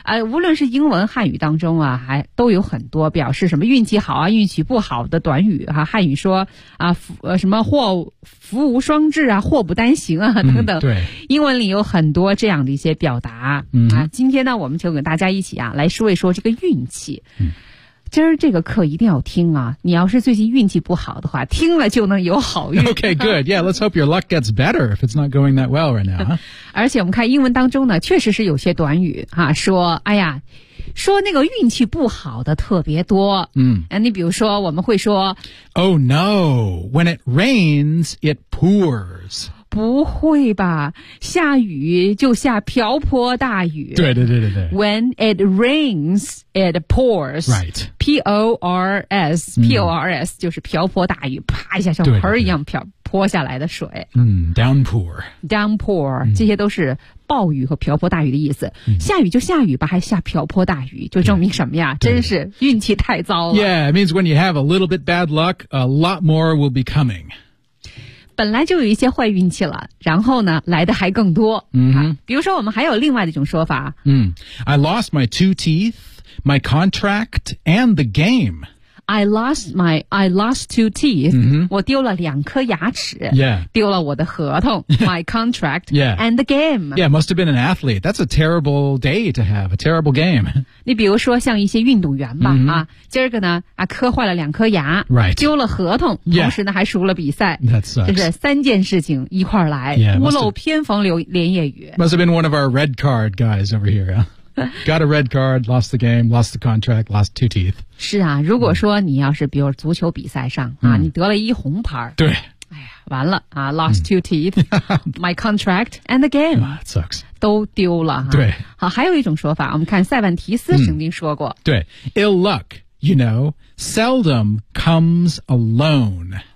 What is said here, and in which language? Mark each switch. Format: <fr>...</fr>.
<zh>无论是英文汉语当中啊，还都有很多表示什么运气好啊、运气不好的短语哈、汉语说啊，什么福无双至啊，祸不单行啊，等等。对，英文里有很多这样的一些表达。今天呢，我们就跟大家一起啊，来说一说这个运气。今儿这个课一定要听啊！你要是最近运气不好的话，听了就能有好运。</zh> <en>Okay, good. Yeah, let's hope your luck gets better if it's not going that well right now.</en> <zh>而且我们看英文当中呢，确实是有些短语啊，说说那个运气不好的特别多。你比如说，我们会说</zh> <en>，Oh no, when it rains, it pours.</en> <zh>不会吧，下雨就下瓢泼大雨。对。</zh> <en>When it rains, it pours. Right.</en> <zh>P-O-R-S. P-O-R-S 就是瓢泼大雨，啪一下像盆一样泼下来的水。</zh> <en>Downpour. Downpour.</en> <zh>这些都是暴雨和瓢泼大雨的意思。下雨就下雨吧，还下瓢泼大雨，就证明什么呀？真是运气太糟了。</zh> <en>Yeah, it means when you have a little bit bad luck, a lot more will be coming.</en> <zh>本来就有一些坏运气了，然后呢，来的还更多。比如说我们还有另外的一种说法。</zh> <en>I lost my two teeth, my contract, and the game. I lost two teeth.</en> <zh>我丢了两颗牙齿。丢了我的合同。</zh> <en>My contract. And the game. Yeah, must have been an athlete. That's a terrible day to have, a terrible game.</en> <zh>你比如说像一些运动员吧、今儿个呢磕坏了两颗牙、丢了合同、同时呢还输了比赛。</zh> <en>That sucks.</en> <zh>就是三件事情一块来。屋漏偏逢连夜雨。</zh> <en>Must have been one of our red card guys over here, yeah. Got a red card, lost the game, lost the contract, lost two teeth.</en> <zh>是啊，如果说你要是比如足球比赛上啊，你得了一红牌，对，完了啊</zh> <en>，lost two teeth, my contract and the game. That sucks.</en> <zh>都丢了哈。对，好，还有一种说法，我们看塞万提斯曾经说过，</zh> <en>对 ，ill luck, you know, seldom comes alone.</en>